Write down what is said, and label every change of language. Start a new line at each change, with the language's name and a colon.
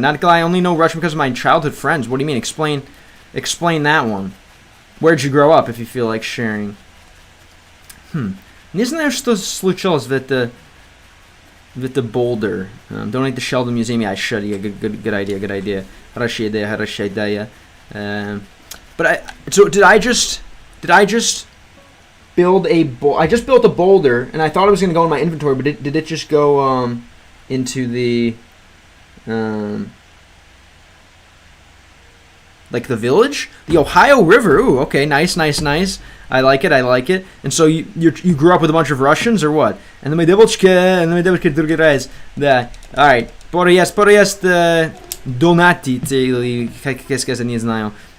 English: Not I only know Russian because of my childhood friends. What do you mean? Explain that one. Where'd you grow up? If you feel like sharing.
Russian: Не знаю, что случилось
English: with the boulder. Donate the shell to the museum. Yeah, I should. Yeah, good idea.
Russian: Хорошая идея.
English: But did I just build I just built a boulder, and I thought it was going to go in my inventory, but did it just go into the like the village? The Ohio River. Ooh, okay, nice. I like it. And so you grew up with a bunch of Russians, or what? And then my
Russian: девочка другой раз. Да.
English: All right.
Russian: Пожалуйста, донатить или как сказать, не знаю.